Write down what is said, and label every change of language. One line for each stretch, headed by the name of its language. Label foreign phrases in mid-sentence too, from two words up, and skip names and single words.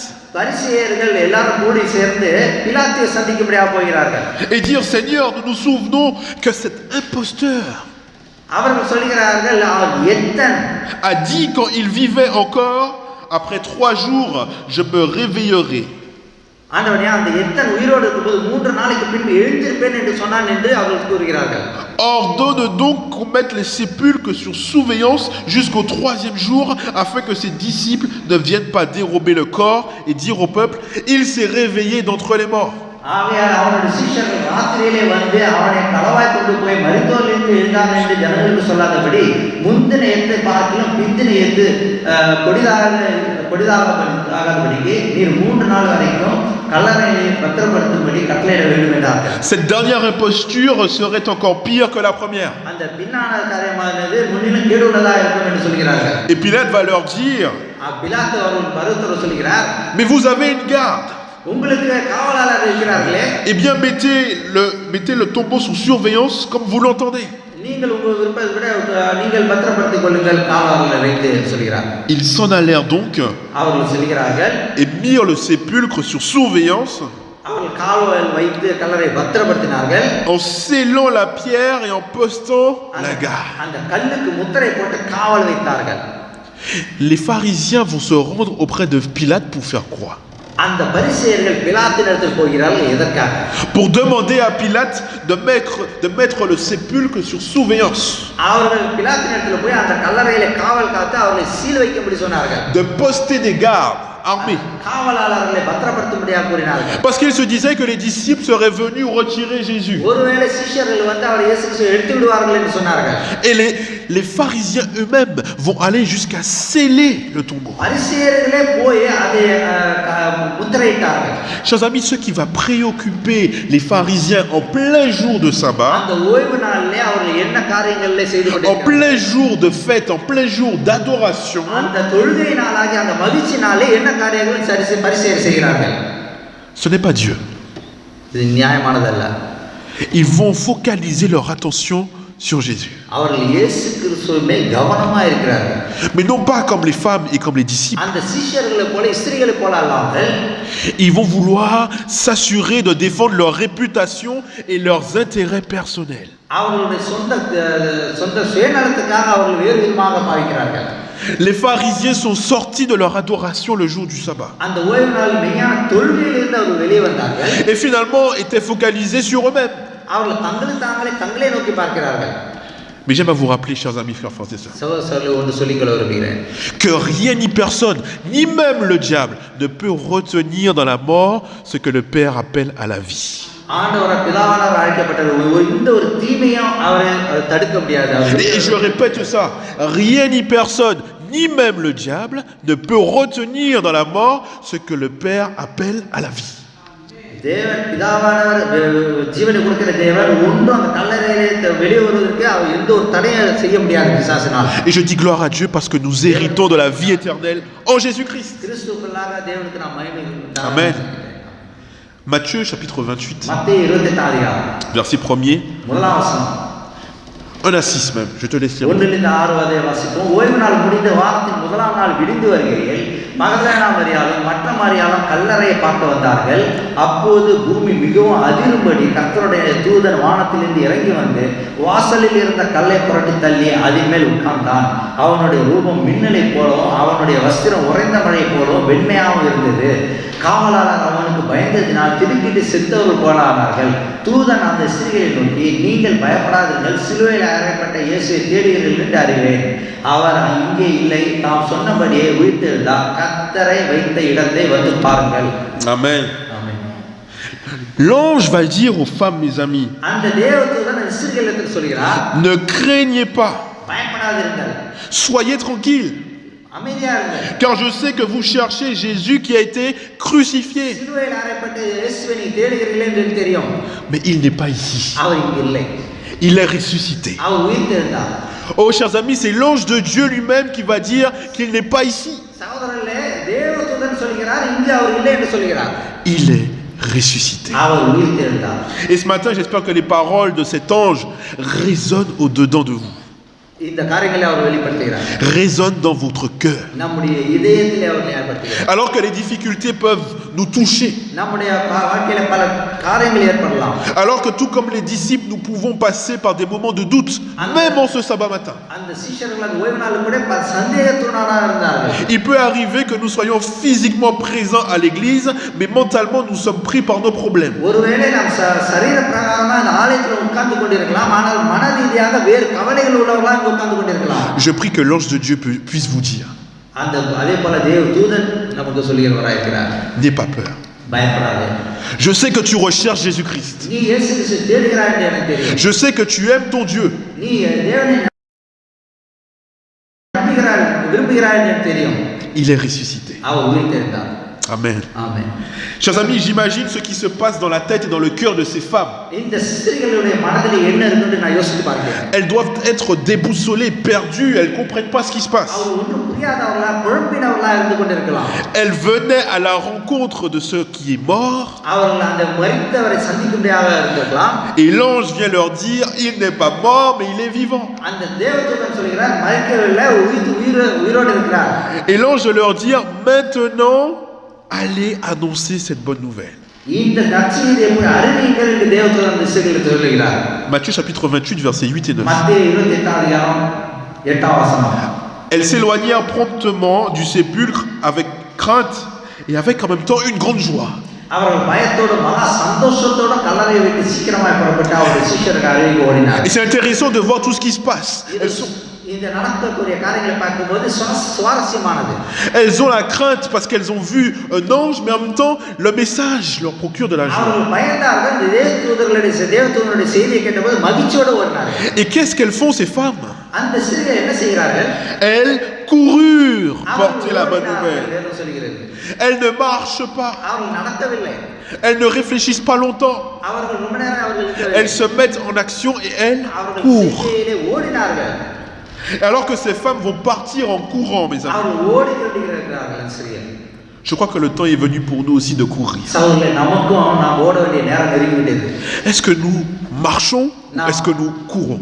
Tamil: பரிசேயர்கள் எல்லாரும் கூடி சேர்ந்து பிலாத்தை சந்திக்கும்படியாக போகிறார்கள்.
French: et dire Seigneur, nous nous souvenons que cet imposteur
Tamil: அவர்கள் சொல்கிறார்கள், அவர் எத்தன்
French: a dit quand il vivait encore, après 3 jours je me réveillerai.
Tamil: ஆண்டவனே, அந்த எத்தன் உயிரோடு இருக்கும்போது 3 நாளைக்கு பின்பு எழுந்திருப்பேன் என்று சொன்னான் என்று அவர்கள் கூறுகிறார்கள்.
French: Ordonne donc qu'on mette les sépulcres sur surveillance jusqu'au 3e jour, afin que ses disciples ne viennent pas dérober le corps et dire au peuple, il s'est réveillé d'entre les morts.
Tamil: ஆகையால் அவனுடைய சீஷர்கள் ராத்திரியிலே வந்து அவனை களவாய் கொண்டு போய் மரித்தோரிலிருந்து எழுந்தான் என்று ஜனங்களுக்கு சொல்லாதபடி முந்தின எத்தை பார்க்கலாம் பிந்தின எத்து கொடிதாகாதபடிக்கு நீர் 3 நாள் வரைக்கும் கல்லறையை பத்திரப்படுத்தும்படி கட்டளையிட வேண்டும் என்றார்கள்.
French: Cette dernière imposture serait encore pire que la première.
Tamil: அந்த பின்னான காரியமானது முன்னிலும் கேடுள்ளதாக இருக்கும் என்று சொல்கிறார்கள்.
French: Et Pilate va leur dire,
Tamil: பிலாத்து அவர்கள் பரிசுத்தர் சொல்கிறார்,
French: mais vous avez une garde.
Tamil: உங்களுக்கு காவலாளர் இருக்கிறார்களே,
French: Eh bien mettez le tombeau sous surveillance comme vous l'entendez.
Tamil: நீங்கள் உங்கள் விருப்பத்தை விட நீங்கள் பத்திரப்படுத்திக் கொள்ளுங்கள், காவலாளரை வைத்து சொல்கிறார்.
French: Ils s'en allèrent donc
Tamil: அவர்கள் சொல்கிறார்கள்
French: et mirent le sépulcre sur surveillance
Tamil: அவர்கள் காவல் வைத்து கல்லறை பத்திரப்படுத்தினார்கள்.
French: en scellant la pierre et en postant la garde.
Tamil: அந்த கல்லுக்கு முத்திரை போட்டு காவல் வைத்தார்கள்.
French: Les pharisiens vont se rendre auprès de Pilate pour faire quoi?
Tamil: அந்த பரிசேயர்கள் பிலாத்தினிடத்தில் போகிறார்கள். எதற்காக?
French: Pour demander à Pilate de mettre le sépulcre sur surveillance.
Tamil: அவர்கள் பிலாத்தினிடத்தில் போய் அந்த கல்லறையிலே காவல் காத்து அவர்களை சீல் வைக்கும்படி சொன்னார்கள்.
French: De poster des gardes armés.
Tamil: காவலாளர்களை பத்திரப்படுத்தும்படியாக கூறினார்கள்.
French: Parce qu'ils se disaient que les disciples seraient venus retirer Jésus.
Tamil: ஒருவேளை சீஷர்கள் வந்து அவர் இயேசு கிறிஸ்துவை எடுத்து விடுவார்கள் என்று சொன்னார்கள்.
French: Et les pharisiens eux-mêmes vont aller jusqu'à sceller le tombeau.
Tamil: பரிசேயர்களே போய் அதை முத்திரையிட்டார்கள்.
French: Chers amis, ce qui va préoccuper les pharisiens en plein jour de sabbat,
Tamil: அந்த ஓய்வு நாளிலே அவர்கள் என்ன காரியங்களை செய்து
French: en
Tamil: கொண்டிருக்கிறார்கள்?
French: plein jour de fête, en plein jour d'adoration,
Tamil: அந்த தொழுகை நாளாகி அந்த மகிழ்ச்சி நாளே என்ன காரியங்களை பரிசேயர் செய்கிறார்கள்?
French: ce n'est pas Dieu.
Tamil: இது நியாயமானதல்ல.
French: Ils vont focaliser leur attention sur Jésus.
Tamil: அவர்கள் இயேசு கிறிஸ்துவின் மேல் கவனமா இருக்கிறார்கள்.
French: Mais non pas comme les femmes et comme les disciples.
Tamil: அந்த சீஷர்களை போல ஸ்திரீகளை போல அல்லாமல்
French: Ils vont vouloir s'assurer de défendre leur réputation et leurs intérêts personnels.
Tamil: அவர்களுடைய சொந்த சுயநலத்துக்காக அவர்கள் வேறு விதமாக பாவிக்கிறார்கள்.
French: Les pharisiens sont sortis de leur adoration le jour du sabbat.
Tamil: அந்த ஓய்வு நாள் மெய்யான தொழுகையிலிருந்து அவர்கள் வெளியே வந்தார்கள்.
French: Et finalement étaient focalisés sur eux-mêmes.
Tamil: அவர்கள் தங்களை நோக்கி பார்க்கிறார்கள்.
French: Mais j'aime à vous rappeler, chers amis, frères, frères et sœurs,
Tamil: சகோதரர்களே, ஒன்று சொல்லிக்கொள்ள விரும்புகிறேன்.
French: que rien ni personne, ni même le diable, ne peut retenir dans la mort ce que le Père appelle à la vie.
Tamil: ஆண்டவர் பிதாவானவர் அழைக்கப்பட்டவர் இந்த ஒரு தீமையும் அவரை தடுக்க முடியாது.
French: Et je répète ça, rien ni personne, ni même le diable, ne peut retenir dans la mort ce que le Père appelle à la vie.
Tamil: தேவன் பிதாவானவர் ஜீவனை கொடுக்கிற தேவன் ஒன்றும் அந்த கல்லறையிலே வெளியே வருவதற்கு அவர் எந்த ஒரு தடையை செய்ய முடியாது பிசாசினால்.
French: Et je dis gloire à Dieu parce que nous héritons de la vie éternelle en Jésus-Christ.
Tamil: கிறிஸ்துவுக்குள்ளாக தேவனுக்கு நாம் மகிமை உண்டாகட்டும்.
French: Amen. Matthieu chapitre 28,
Tamil: மத்தேயு 28
French: verset 1er,
Tamil: முதலாம் வசனம்
French: 1 à 6 même, je te laisse lire.
Tamil: 1-6 வரை வாசிப்போம். ஓய்வு நாள் முடிந்து வாரத்தின் முதலாம் நாள் விடிந்து வருகையில் மகதலேனா மரியாளும் மற்ற மரியாளும் கல்லறையை பார்க்க வந்தார்கள். அப்போது பூமி மிகவும் அதிரும்படி கர்த்தருடைய தூதன் வானத்திலிருந்து இறங்கி வந்து வாசலில் இருந்த கல்லை புரட்டி தள்ளி அதன் மேல் உட்கார்ந்தான். அவனுடைய ரூபம் மின்னலை போலவும் அவனுடைய வஸ்திரம் உறைந்த மழை போலவும் வெண்மையாகவும் இருந்தது. காவலாளர் அவனுக்கு பயந்ததினால் திடுக்கிட்டு செத்தவர்கள் போல ஆனார்கள். தூதன் அந்த ஸ்திரீகளை நோக்கி, நீங்கள் பயப்படாதீர்கள், சிலுவையில் அறையப்பட்ட இயேசுவை தேடுகிறீர்கள் என்று அறிவேன். அவர் இங்கே இல்லை, தாம் சொன்னபடியே உயிர்த்தெழுந்தார். கர்த்தரை வைத்த இடத்தை வந்து பாருங்கள்.
French: Amen.
Tamil: ஆமென்.
French: L'ange va dire aux femmes, mes amis,
Tamil: அந்த தேவதூதன் இஸ்ரவேலுக்கு சொல்கிறார்,
French: ne craignez pas,
Tamil: பயப்படாதிருங்கள்,
French: soyez tranquilles,
Tamil: அமைதியா இருங்கள்.
French: car je sais que vous cherchez Jésus qui a été crucifié.
Tamil: சிலுவையில் அறையப்பட்ட இயேசுவை நீ தேடுகிறீர்கள் என்று எனக்கு தெரியும்.
French: Mais il n'est pas ici,
Tamil: அவர் இங்கு இல்லை,
French: il est ressuscité.
Tamil: அவர் உயிர்த்தெழுந்தார்.
French: Oh, chers amis, c'est l'ange de Dieu lui-même qui va dire qu'il n'est pas ici.
Tamil: சகோதரர்களே, தேவதூதன் சொல்கிறார், இங்கு அவர் இல்லை என்று சொல்கிறார்.
French: Il est ressuscité.
Tamil: அவர் உயிர்த்தெழுந்தார்.
French: Et ce matin, j'espère que les paroles de cet ange résonnent au-dedans de vous,
Tamil: இந்த காரியங்களை அவர் வெளிப்படுத்துகிறார்.
French: résonnent dans votre cœur.
Tamil: நம்முடைய இதயத்திலே அவர் ஏற்படுத்துகிறார்.
French: Alors que les difficultés peuvent nous toucher,
Tamil: நம்முடைய வாழ்க்கையில பல காரியங்கள் ஏற்படலாம்.
French: alors que tout comme les disciples, nous pouvons passer par des moments de doute, même en ce sabbat matin.
Tamil: அந்த சீஷர்கள் அந்த ஓய்வு நாள் கூட சந்தேகத்துடனாக இருந்தார்கள்.
French: Il peut arriver que nous soyons physiquement présents à l'église, mais mentalement nous sommes pris par nos problèmes.
Tamil: ஒருவேளை நாம் சரீர பிரகாரமா அந்த ஆலயத்தில் உட்கார்ந்து கொண்டிருக்கலாம், ஆனால் மன ரீதியாக வேறு கவலைகள் உள்ளவர்களாக உட்கார்ந்து கொண்டிருக்கலாம்.
French: Je prie que l'ange de Dieu puisse vous dire,
Tamil: அந்த அதே போல தேவதூதன் நமக்கு சொல்கிறவராக இருக்கிறார்.
French: n'aie pas peur.
Tamil: பயப்படாதே.
French: Je sais que tu recherches Jésus-Christ.
Tamil: நீ இயேசு கிறிஸ்துவை தேடுகிறாய் என்று எனக்கு தெரியும்.
French: Je sais que tu aimes ton Dieu.
Tamil: நீ தேவனை நம்புகிறாய், விரும்புகிறாய் என்று எனக்கு தெரியும்.
French: Il est ressuscité.
Tamil: அவர் உயிர்த்தெழுந்தார்.
French: Amen.
Tamil: ஆமென்.
French: Chers amis, j'imagine ce qui se passe dans la tête et dans le cœur de ces femmes.
Tamil: இந்த ஸ்திரீகளுடைய மனதில் என்ன இருக்குன்னு நான் யோசித்து பார்க்கிறேன்.
French: Elles doivent être déboussolées, perdues, elles ne comprennent pas ce qui se passe.
Tamil: அவர் ஒன்றும் புரியாதவர்களா, குழம்பினவர்களா இருந்து கொண்டிருக்கலாம்.
French: Elles venaient à la rencontre de ce qui est mort.
Tamil: அவர்கள் அந்த மரித்தவரை சந்திக்கும்படியாக இருந்திருக்கலாம்.
French: Et l'ange vient leur dire, il n'est pas mort, mais il est vivant.
Tamil: அந்த தேவதூதன் சொல்கிறார், மரிக்கவில்லை, உயிரோடு இருக்கிறார்.
French: Et l'ange de leur dire, maintenant, allez annoncer cette bonne nouvelle.
Tamil: இந்த நற்செய்தியை போய் அறிவியுங்கள் என்று தேவதூதன் அந்த ஸ்திரீகளுக்கு சொல்கிறார்.
French: Matthieu chapitre 28, versets 8 et 9.
Tamil: மத்தேயு 28ஆம் அதிகாரம் 8ஆம் வசனம்.
French: Elles s'éloignèrent promptement du sépulcre avec crainte et avec en même temps une grande joie.
Tamil: அவர்கள் பயத்தோடு மகா சந்தோஷத்தோடு கல்லறையை விட்டு சீக்கிரமாய் புறப்பட்டு அவருடைய சீஷருக்கு அருகில் ஓடினார்.
French: Et c'est intéressant de voir tout ce qui se passe.
Tamil: இந்த நடக்கக்கூடிய காரியங்களை பார்க்கும்போது சுவாரஸ்யமானது.
French: Elles ont la crainte parce qu'elles ont vu un ange, mais en même temps, le message leur procure de la joie.
Tamil: அவர்கள் பயந்தார்கள். தேவதூதனுடைய செய்தியை கேட்டபோது மகிழ்ச்சியோடு ஓடினார்கள்.
French: Et qu'est-ce qu'elles font ces femmes?
Tamil: அந்த ஸ்திரீகள் என்ன செய்கிறார்கள்?
French: Elles coururent porter la bonne nouvelle.
Tamil: வேதம் சொல்கிறது.
French: Elles ne marchent pas.
Tamil: அவர்கள் நடக்கவில்லை.
French: Elles ne réfléchissent pas longtemps.
Tamil: அவர்கள் ரொம்ப நேரம் அவர்கள்
French: Elles se mettent en action et elles
Tamil: அவர்கள்
French: courent.
Tamil: செய்தியிலே ஓடினார்கள்.
French: Alors que ces femmes vont partir en courant, mes amis.
Tamil: அவர்கள் ஓடிக்கொண்டிருக்கிறார்கள் அந்த ஸ்திரீகள்.
French: Je crois que le temps est venu pour nous aussi de courir.
Tamil: சகோதரர்களே, நமக்கும் நாம் ஓட வேண்டிய நேரம் நெருங்கிவிட்டது.
French: Est-ce que nous marchons ou est-ce que nous courons?